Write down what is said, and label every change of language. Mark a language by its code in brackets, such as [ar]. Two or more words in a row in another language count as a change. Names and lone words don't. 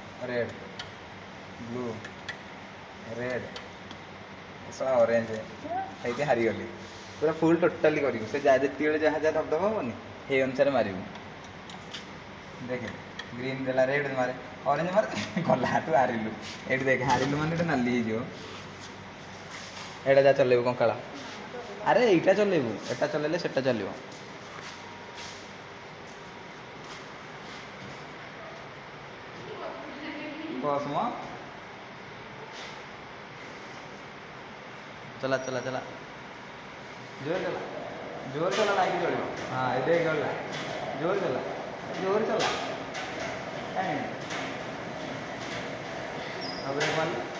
[en] red blue red [or] ଏସବୁ ଅରେଞ୍ଜ ହେଇକି ହାରିଗଲି ପୁରା [en] full totally [or] କରିବୁ ସେ ଯେତେବେଳେ ଯାହା ଧବଧବ ହେବନି ସେଇ ଅନୁସାରେ ମାରିବୁ ଦେଖେ ଗ୍ରୀନ୍ ଦେଲା ରେଡ୍ ମାରେ ଅରେଞ୍ଜ ମାରେ ଗଲା ତୁ ହାରିଲୁ ଏଇଠି ଦେଖେ ହାରିଲୁ ମାନେ ଏଇଟା ନାଲି ହେଇଯିବ ଏଇଟା ଯାହା ଚଲେଇବୁ କଙ୍କାଳ ଆରେ ଏଇଟା ଚଲେଇବୁ ଏଟା ଚଲେଇଲେ ସେଟା ଚାଲିବ ବସ୍ ମ [hi] चला चला चला जोर चला लाइक चलो हाँ ये गला जोर चला अब एक बार